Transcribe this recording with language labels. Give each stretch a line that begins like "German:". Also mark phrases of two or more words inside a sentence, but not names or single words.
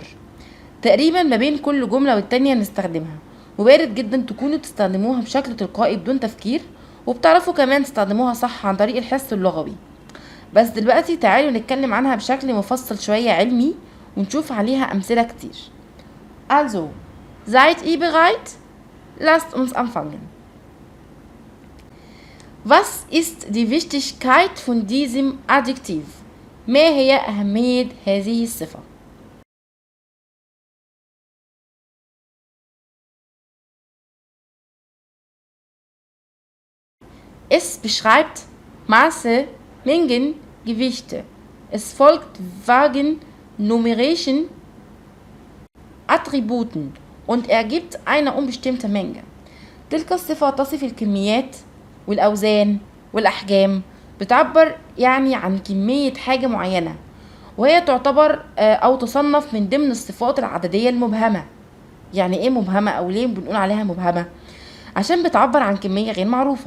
Arabic: تقريبا ما بين كل جملة والتانية نستخدمها، ووارد جدا تكونوا تستخدموها بشكل تلقائي بدون تفكير، وبتعرفوا كمان تستخدموها صح عن طريق الحس اللغوي. بس دلوقتي تعالوا نتكلم عنها بشكل مفصل شوية علمي، ونشوف عليها أمثلة كتير.
German: Also, seid ihr bereit? Lasst uns anfangen. Was ist die Wichtigkeit von diesem Adjektiv?
Arabic: ما هي أهمية هذه الصفة؟
German: Es beschreibt Maße, Mengen, Gewichte. Es folgt vagen numerischen Attributen und ergibt eine unbestimmte Menge.
Arabic: تلك الصفة تصف الكميات والأوزان والأحجام، بتعبر يعني عن كمية حاجة معينة، وهي تعتبر أو تصنف من ضمن الصفات العددية المبهمة. يعني إيه مبهمة أو ليه بنقول عليها مبهمة؟ عشان بتعبر عن كمية غير معروفة.